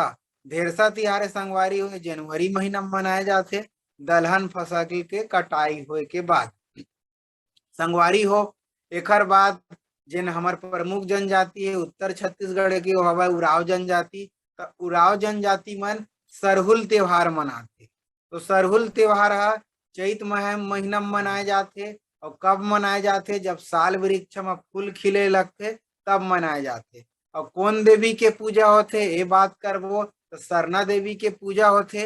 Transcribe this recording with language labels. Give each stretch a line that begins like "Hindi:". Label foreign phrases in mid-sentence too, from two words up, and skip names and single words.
Chhattisgarhi: धेरसा तिहार संगवारी हो जनवरी महीना में मनाए जाते, दलहन फसल के कटाई होए के बाद। संगवारी हो एकर बाद जिन हमार प्रमुख जनजाति है उत्तर छत्तीसगढ़ के हवा उराव जनजाति। तो उराव जनजाति मन सरहुल त्योहार मनाते। तो सरहुल त्योहार है चैत महीना में मनाए जाते। और कब मनाए जाते? जब साल वृक्ष में फूल खिले लगते तब मनाए जाते। और कौन देवी के पूजा होते ये बात करबो तो सरना देवी के पूजा होते।